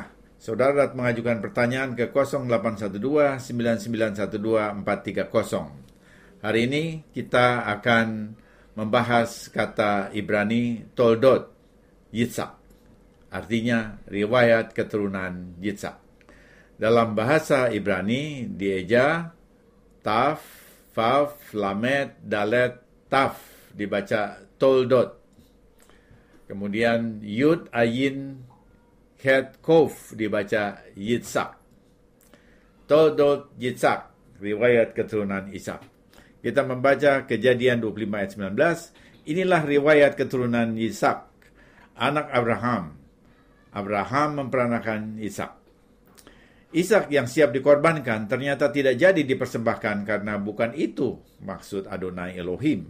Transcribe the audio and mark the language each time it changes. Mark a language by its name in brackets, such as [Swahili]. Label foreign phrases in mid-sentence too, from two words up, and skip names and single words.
[Indonesian] Saudara dapat mengajukan pertanyaan ke 0812-9112-430. Hari ini kita akan membahas kata Ibrani [Hebrew] תולדות יצחק. [Indonesian] Artinya riwayat keturunan Yitzhak. Dalam bahasa Ibrani dieja [Hebrew] תו, וו, למד, דלת, תו, [Indonesian] dibaca Toldot. Kemudian [Hebrew] יוד, עין, חית, קוף, [Indonesian] dibaca Yitzhak. [Hebrew] תולדות יצחק, [Indonesian] riwayat keturunan Ishak. Kita membaca Kejadian 25 ayat 19. Inilah riwayat keturunan Yitzhak, anak Abraham. Abraham memperanakan Ishak. Ishak yang siap dikorbankan ternyata tidak jadi dipersembahkan karena bukan itu maksud [Hebrew] אדוני אלוהים.